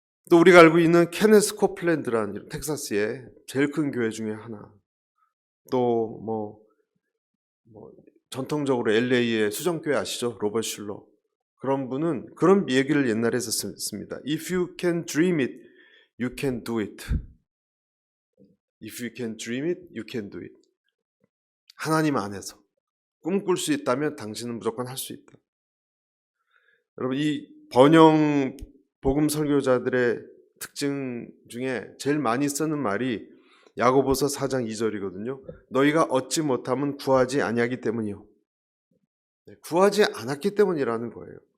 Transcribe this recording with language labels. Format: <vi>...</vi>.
<ko>또 우리가 알고 있는 케네스 코플랜드라는 텍사스의 제일 큰 교회 중에 하나. 또 전통적으로 LA의 수정교회 아시죠? 로버트 슐러. 그런 분은 그런 얘기를 옛날에 했었습니다.</ko> <en>If you can dream it, you can do it. If you can dream it, you can do it.</en> <ko>하나님 안에서 꿈꿀 수 있다면 당신은 무조건 할 수 있다. 여러분, 이 번영 복음 설교자들의 특징 중에 제일 많이 쓰는 말이 야고보서 4장 2절이거든요. 너희가 얻지 못하면 구하지 아니하기 때문이요. 구하지 않았기 때문이라는 거예요.</ko>